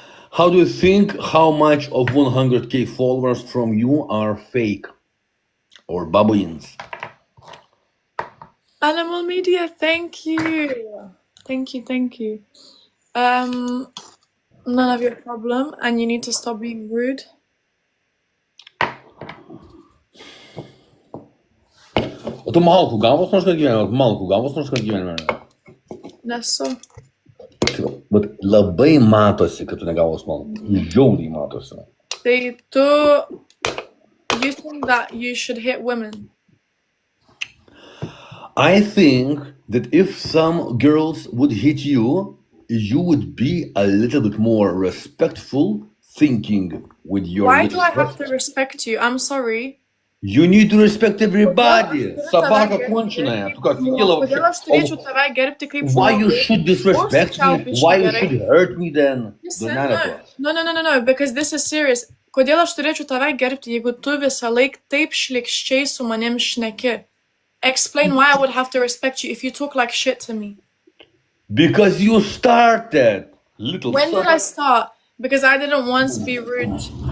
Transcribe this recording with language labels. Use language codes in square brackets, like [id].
[en] How do you think how much of 100k followers from you are fake? Or babuins? Animal Media, thank you. Thank you. None of your problem, and you need to stop being rude. [lt] O tu malkų gavos nors kad gyvenime? Nesu. Bet labai matosi, kad tu negavos malkų. Žiauriai matosi. Tai tu... [en] You think that you should hit women? I think that if some girls would hit you, you would be a little bit more respectful, thinking with your... Why do I have to respect you? I'm sorry. You need to respect everybody. [ru] Собака конченая. [lt] Tu ką, [ru] офигела вообще? [lt] Kodėl aš turėčiau tave gerbti kaip žmogų? [en] Why you should disrespect me? Why you should hurt me then? No, because this is serious. [lt] Kodėl aš turėčiau tave gerbti, jeigu tu visą laik taip šlikščiai su manim šneki? [en] Explain why I would have to respect you if you talk like shit to me. Because you started. Little When did I start? Because I didn't once be rude.